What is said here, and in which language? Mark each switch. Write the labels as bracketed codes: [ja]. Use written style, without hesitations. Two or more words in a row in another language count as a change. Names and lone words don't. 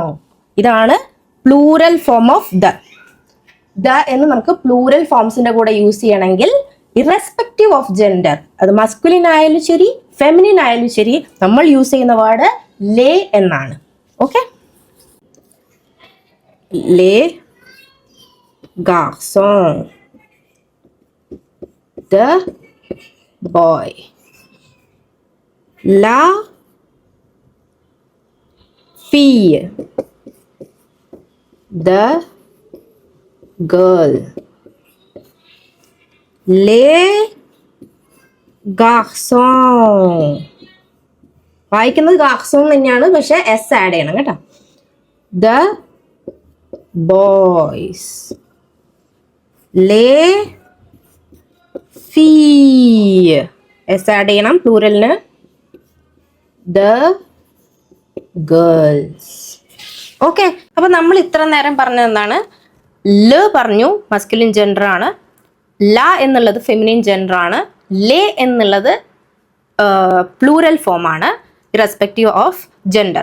[ml] ഇതാണ് [en] plural form of the. [ml] ദ എന്ന് നമുക്ക് പ്ലൂറൽ ഫോംസിന്റെ കൂടെ യൂസ് ചെയ്യണമെങ്കിൽ [en] irrespective of gender, [ml] അത് മസ്കുലിൻ ആയാലും ശരി ഫെമിനിൻ ആയാലും ശരി, നമ്മൾ യൂസ് ചെയ്യുന്ന വേർഡ് ലേ എന്നാണ്. [fr] ഓക്കെ, ലേ garçon, [en] the boy, [fr] la fille, [en] the girl, [fr] les garçons. [ml] വായിക്കുന്നത് garçon തന്നെയാണ്, പക്ഷെ എസ് ആഡ് ചെയ്യണം കേട്ടോ. [en] the boys, [fr] les filles [en] s add [ml] ചെയ്യണം പ്ലൂറലിന്. [en] the girls. [ml] ഓക്കെ, അപ്പൊ നമ്മൾ ഇത്ര നേരം പറഞ്ഞത് എന്താണ്? ല പറഞ്ഞു [en] masculine gender [ml] ആണ്, ല എന്നുള്ളത് [en] feminine gender [ml] ആണ്, ലേ എന്നുള്ളത് [en] plural form [ml] ആണ് [en] irrespective of gender.